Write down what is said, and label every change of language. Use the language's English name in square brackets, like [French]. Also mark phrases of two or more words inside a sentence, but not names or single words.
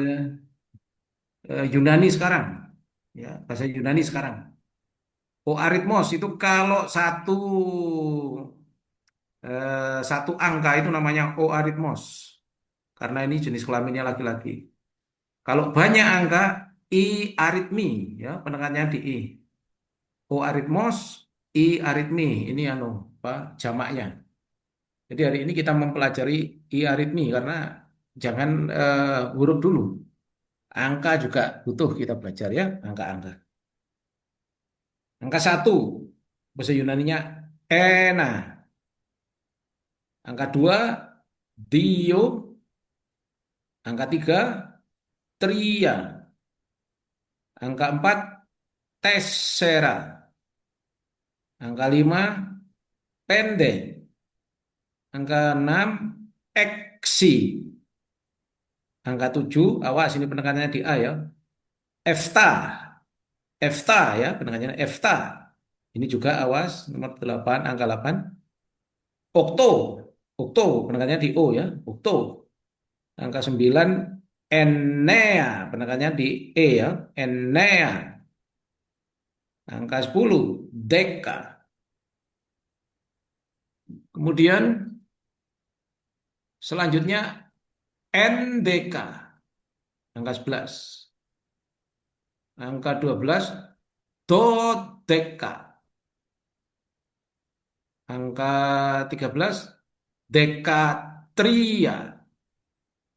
[Indonesian] Yunani sekarang. Ya, bahasa Yunani sekarang. Oaritmos itu kalau satu angka itu namanya oaritmos. Karena ini jenis kelaminnya laki-laki. Kalau banyak angka, [Greek] I aritmi, [Indonesian] ya penekannya di I. [Greek] O aritmos, I aritmi, [Indonesian] ini apa, jamaknya. Jadi hari ini kita mempelajari [Greek] I aritmi [Indonesian] karena jangan huruf dulu. Angka juga butuh kita belajar ya, angka-angka. Angka satu, bahasa Yunaninya ena. Angka dua, dio. Angka tiga, tria. Angka empat, tessera. Angka 5 pendek. Angka 6 eksi. Angka 7 awas ini penekanannya di A ya. [Greek] Efta. Efta [Indonesian] ya, penekanannya [Greek] efta. [Indonesian] Ini juga awas nomor 8, angka 8. Okto. Okto, penekanannya di O ya. Okto. Angka 9 Enea, penekanannya di E ya. Enea. Angka 10 Deka. Kemudian selanjutnya NDK, angka 11. Angka 12, dodeka. Angka 13, dekatria.